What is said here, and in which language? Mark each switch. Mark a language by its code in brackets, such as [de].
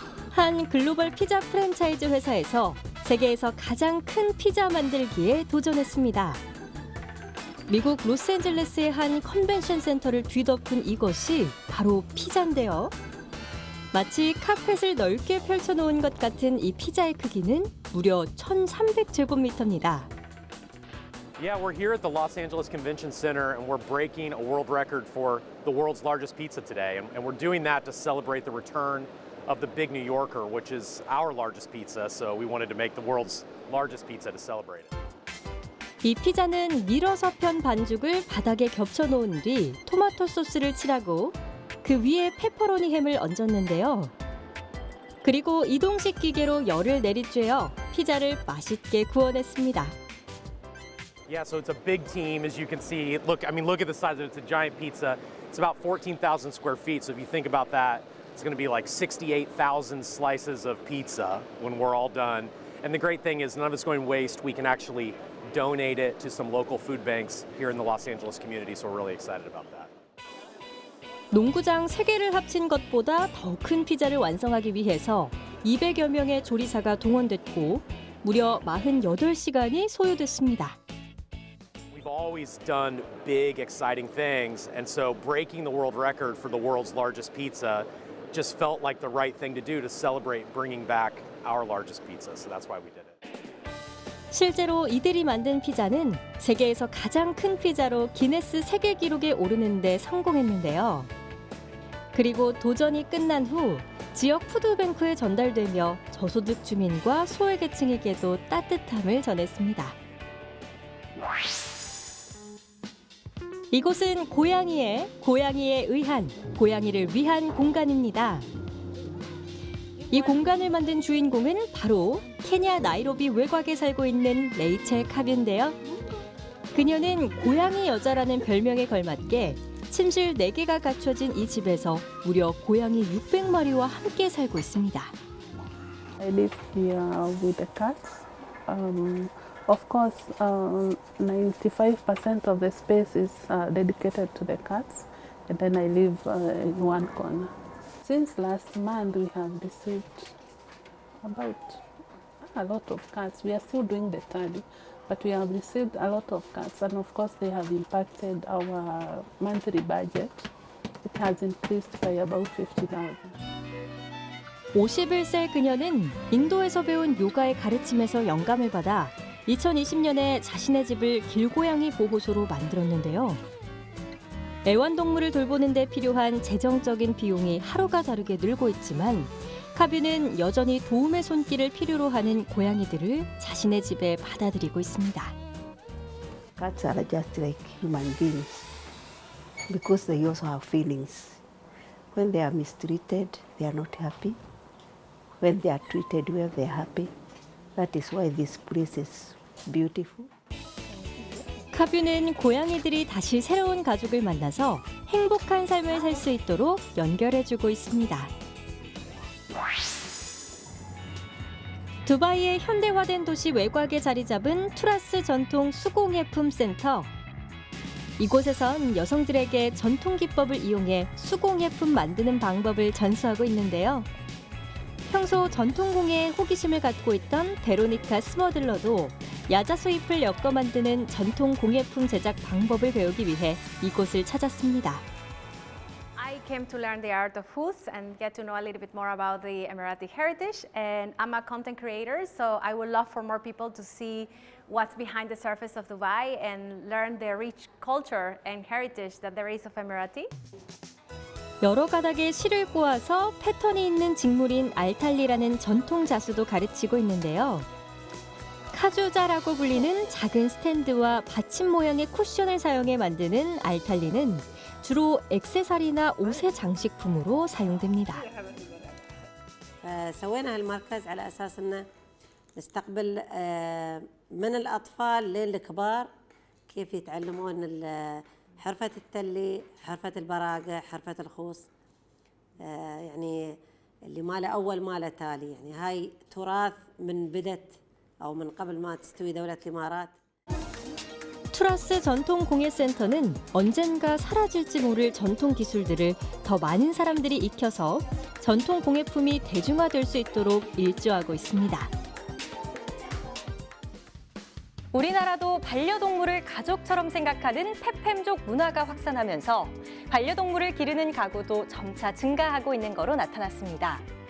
[ko] 한 글로벌 피자 프랜차이즈 회사에서 세계에서 가장 큰 피자 만들기에 도전했습니다. 미국 로스앤젤레스의 한 컨벤션 센터를 뒤덮은 이것이 바로 피자인데요. 마치 카펫을 넓게 펼쳐놓은 것 같은 이 피자의 크기는 무려 1,300제곱미터입니다. [en] Yeah, we're here at the Los Angeles Convention Center and we're breaking a world record for the world's largest pizza today. And we're doing that to celebrate the return of the Big New Yorker, which is our largest pizza. So we wanted to make the world's largest pizza to celebrate it. [ko] 이 피자는 밀어서 편 반죽을 바닥에 겹쳐놓은 뒤 토마토 소스를 칠하고 그 위에 페퍼로니 햄을 얹었는데요. 그리고 이동식 기계로 열을 내리쬐어 피자를 맛있게 구워냈습니다. [en] Yeah, so it's a big team, as you can see. Look at the size of it. It's a giant pizza. It's about 14,000 square feet. So if you think about that, it's going to be like 68,000 slices of pizza when we're all done. And the great thing is none of it's going to waste. We can actually donate it to some local food banks here in the Los Angeles community. So we're really excited about that. [ko] 농구장 3개를 합친 것보다 더 큰 피자를 완성하기 위해서 200여 명의 조리사가 동원됐고 무려 48시간이 소요됐습니다. [en] We've always done big, exciting things, and so breaking the world record for the world's largest pizza just felt like the right thing to do to celebrate bringing back our largest pizza. So that's why we did it. [ko] 실제로 이들이 만든 피자는 세계에서 가장 큰 피자로 기네스 세계 기록에 오르는 데 성공했는데요. 그리고 도전이 끝난 후 지역 푸드뱅크에 전달되며 저소득 주민과 소외계층에게도 따뜻함을 전했습니다. 이곳은 고양이에 의한, 고양이를 위한 공간입니다. 이 공간을 만든 주인공은 바로 케냐 나이로비 외곽에 살고 있는 레이첼 카뷰인데요. 그녀는 고양이 여자라는 별명에 걸맞게 침실 4개가 갖춰진 이 집에서 무려 고양이 600마리와 함께 살고 있습니다. [en] I live here with the cats. Of course, 95% of the space is dedicated to the cats, and then I live in one corner. Since last month, we have received about a lot of cats. We are still doing the tally, but we have received a lot of cats, and of course, they have impacted our monthly budget. It has increased by about 50,000. [ko] 51세 그녀는 인도에서 배운 요가의 가르침에서 영감을 받아 2020년에 자신의 집을 길고양이 보호소로 만들었는데요. 애완동물을 돌보는 데 필요한 재정적인 비용이 하루가 다르게 늘고 있지만 카뷰는 여전히 도움의 손길을 필요로 하는 고양이들을 자신의 집에 받아들이고 있습니다. [en] Cats are just like human beings because they also have feelings. When they are mistreated, they are not happy. When they are treated well, they are happy. That is why this place is beautiful. [ko] 카뷰는 고양이들이 다시 새로운 가족을 만나서 행복한 삶을 살 수 있도록 연결해주고 있습니다. 두바이의 현대화된 도시 외곽에 자리 잡은 투라스 전통 수공예품 센터. 이곳에선 여성들에게 전통 기법을 이용해 수공예품 만드는 방법을 전수하고 있는데요. 평소 전통공예에 호기심을 갖고 있던 베로니카 스머들러도 야자수 잎을 엮어 만드는 전통 공예품 제작 방법을 배우기 위해 이곳을 찾았습니다. [en] I came to learn the art of foods and get to know a little bit more about the Emirati heritage, and I'm a content creator, so I would love for more people to see what's behind the surface of Dubai and learn the rich culture and heritage that there is of Emirati. [ko] 여러 가닥의 실을 꼬아서 패턴이 있는 직물인 알탈리라는 전통 자수도 가르치고 있는데요. 사주자라고 불리는 작은 스탠드와 받침 모양의 쿠션을 사용해 만드는 알탈리는 주로 액세서리나 옷의 장식품으로 사용됩니다. [ar] سوينا هالمركز على أساس إنه نستقبل من الأطفال للكبار كيف يتعلمون حرفة التلي، حرفة البراقة، حرفة الخوص، يعني اللي ما له أول ما له تالي، يعني هاي تراث من بدت أو من قبل ما تستوي دولة الإمارات. [ko] 투라스 전통공예센터는 언젠가 사라질지 모를 전통 기술들을 더 많은 사람들이 익혀서 전통 공예품이 대중화될 수 있도록 일조하고 있습니다. 우리나라도 반려동물을 가족처럼 생각하는 페팸족 문화가 확산하면서 반려동물을 기르는 가구도 점차 증가하고 있는 거로 나타났습니다.